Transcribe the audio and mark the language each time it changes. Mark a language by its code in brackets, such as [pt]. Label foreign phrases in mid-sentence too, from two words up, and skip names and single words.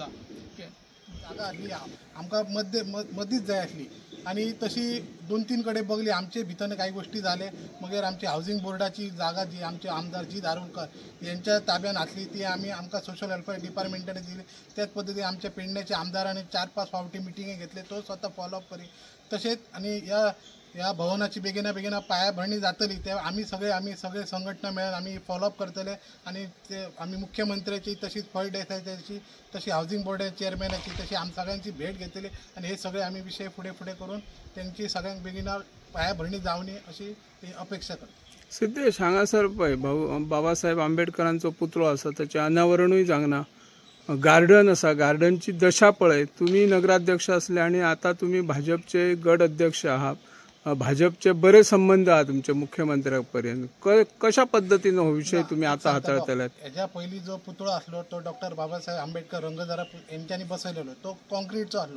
[kok] जागा आसली आमकां मदींच जाय आसली आणि तशी 2-3 कडेन बघली. [mr] आमचे भितर काही गोष्टी झाले, मगर आमची हाऊसिंग बोर्डाची जागा जी आमचे आमदार जीत आरोलकर यांच्या ताब्यात आसली ती आमकां सोशल वेलफेअर डिपार्टमेंटाने दिली. त्याच पद्धतीने आमच्या पेडण्याचे आमदारांनी 4-5 फावटी मिटिंगे घेतले, तो स्वतः फॉलोअप करी. [kok] तसेच आणि या भवनाची बेगिना पायाभरणी जातली तेव्हा आम्ही सगळे संघटना मिळून आम्ही फॉलोअप करतले. [mr] आणि ते आम्ही मुख्यमंत्र्याची, तशीच फळदेसायची, तशी हाऊसिंग बोर्डाच्या चेअरमॅनाची, तशी सगळ्यांची भेट घेतली. आणि हे सगळे आम्ही विषय पुढे करून त्यांची सगळ्यांक बेगिना पायाभरणी जावनी अशी अपेक्षा करतो. [kok] सिद्धेश, हांगासर पळय बाबासाहेब आंबेडकरांचो पुतळो आसा, त्याचे अनावरणूय जावना. गार्डन आसा, गार्डनची दशा पळय. [mr] तुम्ही नगराध्यक्ष असले आणि आता तुम्ही भाजपचे गट अध्यक्ष आहात. भाजपचे बरे संबंध आहात तुमच्या मुख्यमंत्र्यापर्यंत. [kok] कशा पद्धतीने हो विषय तुम्ही आता हाताळतल्यात? ह्याच्या पहिली जो पुतळो असलो तो डॉक्टर बाबासाहेब आंबेडकर रंगधारा यांच्यानी बसवलेलो, तो कॉन्क्रीटचो असलो.